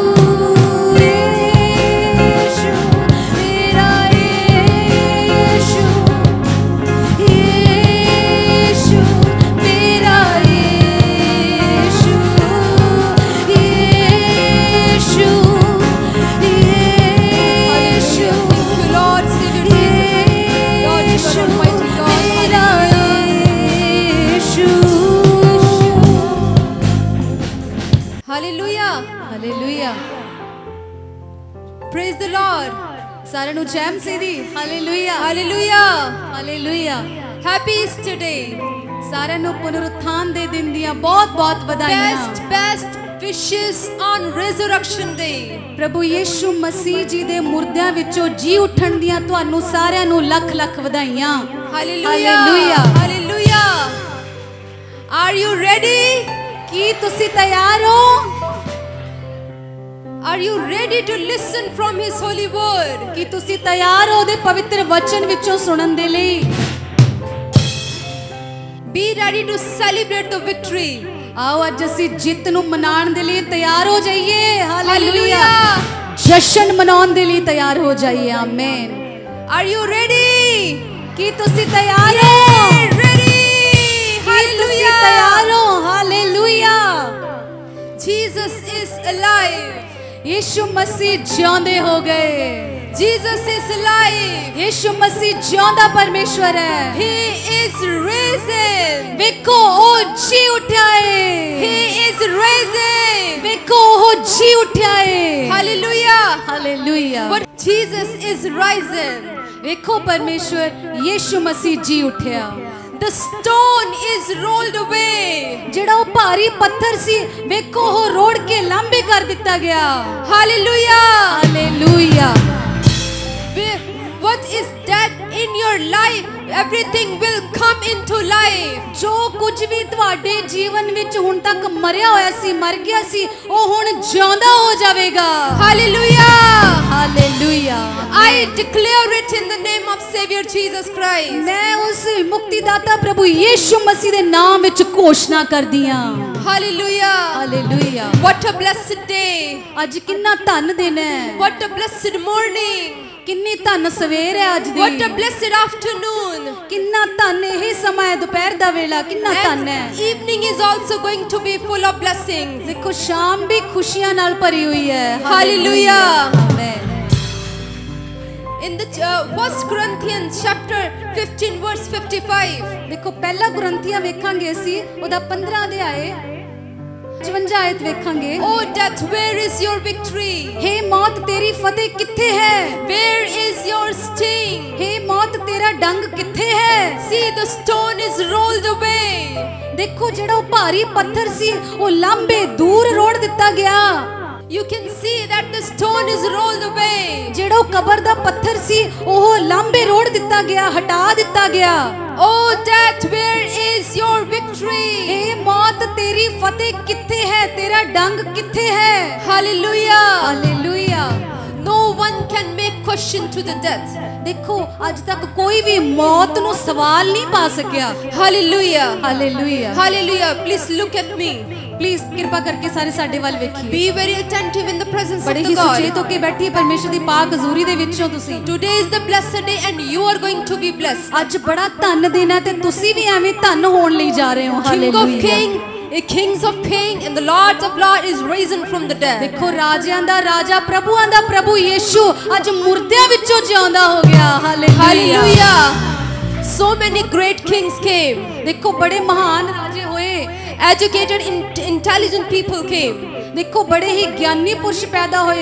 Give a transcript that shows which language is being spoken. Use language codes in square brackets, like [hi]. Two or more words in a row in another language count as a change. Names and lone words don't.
[hi] यीशु मेरा यीशु यीशु मेरा यीशु यीशु यीशु [en] Thank you, Lord, Savior Jesus. Lord, you are Almighty God. [hi] मेरा यीशु [en] Hallelujah. [hi] हालेलुया [en] Praise the Lord. [pa] ਸਾਰੇ ਨੂੰ ਜੈ ਮਸੀਹ ਦੀ ਹਾਲੇਲੂਇਆ [en] Hallelujah. [pa] हालेलुया [en] Happy Easter Day. [pa] ਸਾਰੇ ਨੂੰ ਪੁਨਰੁੱਥਾਨ ਦੇ ਦਿਨ ਦੀਆਂ ਬਹੁਤ-ਬਹੁਤ ਬਧਾਈਆਂ [en] Best wishes on Resurrection Day. [pa] ਪ੍ਰਭੂ ਯੀਸ਼ੂ ਮਸੀਹ ਜੀ ਦੇ ਮੁਰਦਿਆਂ ਵਿੱਚੋਂ ਜੀ ਉੱਠਣ ਦੀਆਂ ਤੁਹਾਨੂੰ ਸਾਰਿਆਂ ਨੂੰ ਲੱਖ-ਲੱਖ ਵਧਾਈਆਂ [en] Hallelujah. Hallelujah. Hallelujah. Are you ready? [pa] ਕੀ ਤੁਸੀਂ ਤਿਆਰ ਹੋ [en] Are you ready to listen from His holy word? [pa] ਕੀ ਤੁਸੀਂ ਤਿਆਰ ਹੋ ਉਹਦੇ ਪਵਿੱਤਰ ਵਚਨ ਵਿੱਚੋਂ ਸੁਣਨ ਦੇ ਲਈ [en] Be ready to celebrate the victory. [pa] ਆਓ ਅੱਜ ਅਸੀਂ ਜਿੱਤ ਨੂੰ ਮਨਾਉਣ ਦੇ ਲਈ ਤਿਆਰ ਹੋ ਜਾਈਏ ਹਾਲੇਲੂਇਆ [en] Hallelujah. [pa] ਜਸ਼ਨ ਮਨਾਉਣ ਦੇ ਲਈ ਤਿਆਰ ਹੋ ਜਾਈਏ ਆਮੀਨ [en] Are you ready? [pa] ਕੀ ਤੁਸੀਂ ਤਿਆਰ ਹੋ [en] Ready. [pa] ਕੀ ਤੁਸੀਂ [en] Hallelujah. [pa] ਤਿਆਰ ਹੋ ਹਾਲੇਲੂਇਆ [en] Jesus is alive. [pa] यीशु मसीह जिਉਂਦੇ ਹੋ ਗਏ [en] Jesus is alive. [pa] यीशु मसीह जिਉਂਦਾ ਪਰਮੇਸ਼ਵਰ ਹੈ [en] He is risen. [pa] ਵੇਖੋ ਉਹ ਜੀ ਉਠਿਆ ਹੈ [en] He is risen. [pa] ਵੇਖੋ ਉਹ ਜੀ ਉਠਿਆ ਹੈ [en] Hallelujah. [pa] हालेलुया [en] But Jesus is risen. [pa] ਵੇਖੋ परमेश्वर यीशु मसीह ਜੀ ਉੱਠਿਆ [en] the stone is rolled away. [pa] ਜਿਹੜਾ ਉਹ ਭਾਰੀ ਪੱਥਰ ਸੀ ਵੇਖੋ ਉਹ ਰੋੜ ਕੇ ਲਾਂਬੇ ਕਰ ਦਿੱਤਾ ਗਿਆ। [en] Hallelujah. [pa] ਹਾਲੇਲੂਇਆ। [en] What is that in your life? Everything will come into life. [pa] ਜੋ ਕੁਝ ਵੀ ਤੁਹਾਡੇ ਜੀਵਨ ਵਿੱਚ ਹੁਣ ਤੱਕ ਮਰਿਆ ਹੋਇਆ ਸੀ ਮਰ ਗਿਆ ਸੀ ਉਹ ਹੁਣ ਜਿਉਂਦਾ ਹੋ ਜਾਵੇਗਾ। [en] Hallelujah. [pa] ਹਾਲੇਲੂਇਆ। [en] I declare it in the name of Savior Jesus Christ. [pa] ਮੈਂ ਉਸ ਮੁਕਤੀਦਾਤਾ ਪ੍ਰਭੂ ਯੀਸ਼ੂ ਮਸੀਹ ਦੇ ਨਾਮ ਵਿੱਚ ਘੋਸ਼ਣਾ ਕਰਦੀ ਹਾਂ। [en] Hallelujah. [pa] ਹਾਲੇਲੂਇਆ। [en] What a blessed day. [pa] ਅੱਜ ਕਿੰਨਾ ਧੰਨ ਦਿਨ ਹੈ। [en] What a blessed morning. [pa] ਕਿੰਨੀ ਧੰਨ ਸਵੇਰ ਹੈ ਅੱਜ ਦੀ। [en] What a blessed afternoon. [pa] ਕਿੰਨਾ ਧੰਨ ਇਹ ਸਮਾਂ ਹੈ ਦੁਪਹਿਰ ਦਾ ਵੇਲਾ ਕਿੰਨਾ ਧੰਨ ਹੈ। [en] Evening is also going to be full of blessings. [pa] ਦੇਖੋ ਸ਼ਾਮ ਵੀ ਖੁਸ਼ੀਆਂ ਨਾਲ ਭਰੀ ਹੋਈ ਹੈ। [en] Hallelujah. Amen. In the 1 Corinthians chapter 15 verse 55. [pa] ਦੇਖੋ ਪਹਿਲਾ ਕੁਰਿੰਥੀਆਂ ਵੇਖਾਂਗੇ ਅਸੀਂ ਉਹਦਾ 15 ਅਧਿਆਏ 55 ਆਇਤ ਵੇਖਾਂਗੇ। [en] Oh death, where is your victory? [pa] ਹੇ ਮੌਤ ਤੇਰੀ ਫ਼ਤਿਹ ਕਿੱਥੇ ਹੈ? [en] Where is your sting? [pa] ਹੇ ਮੌਤ ਤੇਰਾ ਡੰਗ ਕਿੱਥੇ ਹੈ? [en] See, the stone is rolled away. [pa] देखो ਜਿਹੜਾ ਉਹ ਭਾਰੀ ਪੱਥਰ ਸੀ ਉਹ ਲਾਂਬੇ ਦੂਰ ਰੋੜ ਦਿੱਤਾ ਗਿਆ। [en] You can see that the stone is rolled away. [pa] ਜਿਹੜਾ ਉਹ ਕਬਰ ਦਾ ਪੱਥਰ ਸੀ ਉਹ ਲਾਂਬੇ ਰੋੜ ਦਿੱਤਾ ਗਿਆ ਹਟਾ ਦਿੱਤਾ ਗਿਆ। [en] Oh death, where is your victory? [pa] ਹੇ ਮੌਤ ਤੇਰੀ ਫ਼ਤਿਹ ਕਿੱਥੇ ਹੈ? ਤੇਰਾ ਡੰਗ ਕਿੱਥੇ ਹੈ? [en] Hallelujah. [pa] हालेलुया। [en] No one can make question to the death. [hi] देखो आज तक कोई भी मौत [pa] ਨੂੰ ਸਵਾਲ ਨਹੀਂ ਪਾ ਸਕਿਆ। [en] Hallelujah. [pa] हालेलुया। [en] Hallelujah. Please look at me. [pa] ਪਲੀਜ਼ ਕਿਰਪਾ ਕਰਕੇ ਸਾਰੇ ਸਾਡੇ ਵੱਲ ਵੇਖੀਏ। [en] Be very attentive in the presence of [pa] ਬੜੇ [en] the [pa] ਹੀ [en] God. [pa] ਸੁਚੇਤ ਹੋ ਕੇ ਬੈਠੀ ਪਰਮੇਸ਼ਰ ਦੀ ਪਾਕ ਹਜ਼ੂਰੀ ਦੇ ਵਿੱਚੋਂ ਤੁਸੀਂ। [en] Today is the blessed day and you are going to be blessed. [pa] ਅੱਜ ਬੜਾ ਧੰਨ ਦਿਨ ਹੈ ਤੇ ਤੁਸੀਂ ਵੀ ਐਵੇਂ ਧੰਨ ਹੋਣ ਲਈ ਜਾ ਰਹੇ ਹੋ। [en] King of [pa] ਹਾਲੇਲੂਇਆ। [en] kings of kings and the lords of lords is risen from the dead. [pa] ਦੇਖੋ ਰਾਜਿਆਂ ਦਾ ਰਾਜਾ ਪ੍ਰਭੂਆਂ ਦਾ ਪ੍ਰਭੂ ਯੀਸ਼ੂ ਅੱਜ ਮੁਰਦਿਆਂ ਵਿੱਚੋਂ ਜਿਉਂਦਾ ਹੋ ਗਿਆ। ਹਾਲੇਲੂਇਆ। [en] Hallelujah. So many great kings came. [pa] ਦੇਖੋ ਬੜੇ ਮਹਾਨ ਰਾਜੇ ਹੋਏ। [en] Educated, intelligent people came. [pa] ਦੇਖੋ ਬੜੇ ਹੀ ਗਿਆਨੀ ਪੁਰਸ਼ ਪੈਦਾ ਹੋਏ।